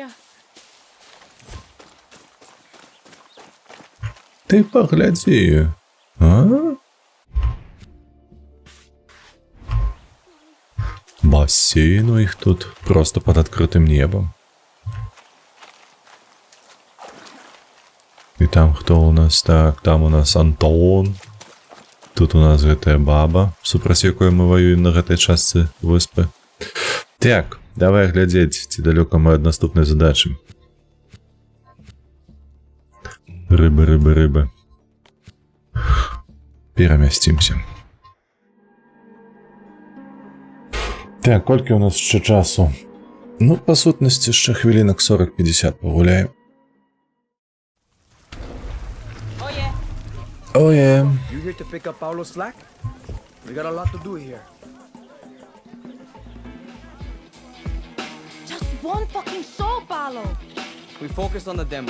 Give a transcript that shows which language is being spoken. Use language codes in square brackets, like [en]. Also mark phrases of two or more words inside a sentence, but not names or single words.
[ru] Ты погляди. А? Бассейн у них тут просто под открытым небом. И там кто у нас? Так, там у нас Антон. [be] Тут у нас гэтая баба, супраць якой мы воюем на гэтай частцы выспы. Так, давай глядзець, ці далёка мы ад наступнай задачы. Рыбы. Перамясцімся. Так, колькі у нас яшчэ часу? Ну, па сутнасці, яшчэ хвілінак 40-50 пагуляем. [en] Oh yeah. You here to pick up Paulo's slack? We got a lot to do here. Just one fucking show, Paulo. We focus on the demo.